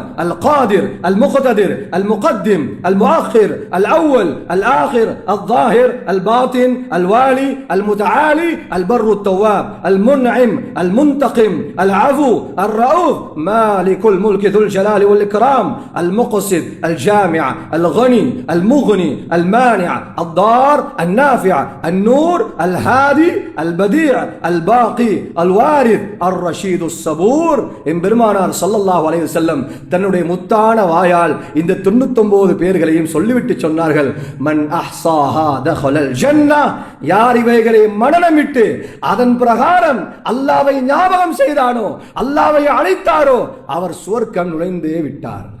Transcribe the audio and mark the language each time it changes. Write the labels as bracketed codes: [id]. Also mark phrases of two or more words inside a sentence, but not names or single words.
[ar] القادر، المقتدر، المقدم، المؤخر، الأول، الآخر، الظاهر، الباطن، الوالي، المتعالي، البر التواب، المنعم، المنتقم، العفو، الرؤوف، مالك الملك ذو الجلال والإكرام، المقسط، الجامع، الغني، المغني، المانع، الضار، النافع، النور، الهادي، البديع، الباقي، الوارث، الرشيد الصبور. [ta] எம்பெருமானார் [ar] صلى الله عليه وسلم [ta] தன்னுடைய முத்தான வாயால் இந்த 99 பேர்களையும் சொல்லிவிட்டு சொன்னார்கள், [ar] من أحصاها دخل الجنة, [ta] யார் இவைகளை மனனமிட்டு அதன் பிரகாரம் அல்லாஹ்வை ஞாபகம் செய்தானோ, அல்லாஹ்வை அழைத்தாரோ, அவர் சுவர்க்கம் நுழைந்தே விட்டார்.